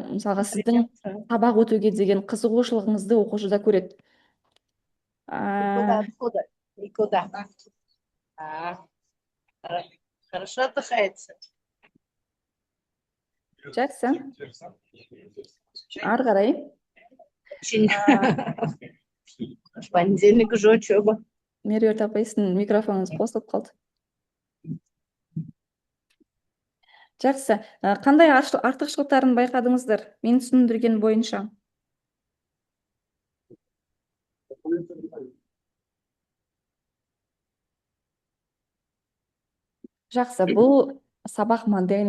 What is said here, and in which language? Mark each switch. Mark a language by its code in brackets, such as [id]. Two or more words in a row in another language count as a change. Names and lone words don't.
[kk] Мысалға сіздің сабақ өтуге деген қызығушылығыңызды оқушы да көреді. [ru] Никуда. Хорошо отдыхается. [kk] Жақсы. Ары қарай. [ru] В понедельник уже учеба. [kk] Меруерт апай, сіздің микрофоныңыз қосылып қалды. Жақсы. Қандай артықшылықтарын байқадыңыздар мен түсіндірген бойынша? Жақсы, бұл сабақ моделінің...